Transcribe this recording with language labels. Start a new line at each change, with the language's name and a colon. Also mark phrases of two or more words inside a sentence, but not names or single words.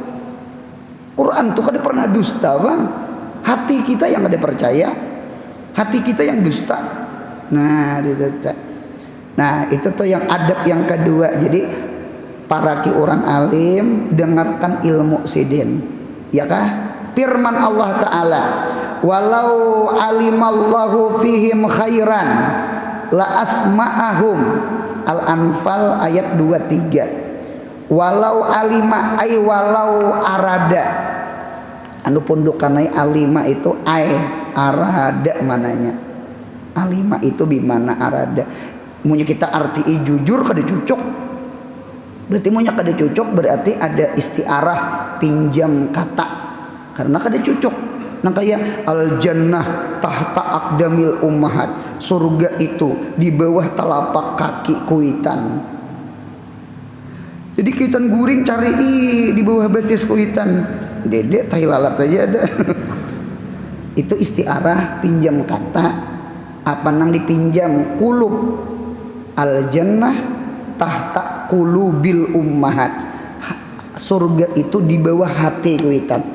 Banjar: Quran tuh kada pernah dusta bang. Hati kita yang kada percaya, hati kita yang dusta. Nah itu tuh yang adab yang kedua. Jadi para ki orang alim dengarkan ilmu sidin, ya kah?
Arabic: Firman الله تعالى، ولو علم الله فيهم خيرا لأسمعهم.
Banjar: Al-Anfal ayat 23.
Arabic: ولو علم أي ولو أراد,
Banjar: anu pundukanai alima itu
Arabic: أي أراد
Banjar: mananya. Alima itu
Arabic: بمعنى أراد.
Banjar: Munya kita arti jujur kada cucuk. Berarti munya kada cucuk berarti ada istiarah pinjam kata. Karena kada cucuk. Nah kayak
Arabic: الجنة تحت أقدام الأمهات,
Banjar: surga itu di bawah telapak kaki kuitan. Jadi kuitan guring cari di bawah betis kuitan. Dedek tai lalat aja ada. Itu istiarah pinjam kata. Apa nang dipinjam kulub.
Arabic: الجنة تحت قلوب الأمهات,
Banjar: surga itu di bawah hati kuitan.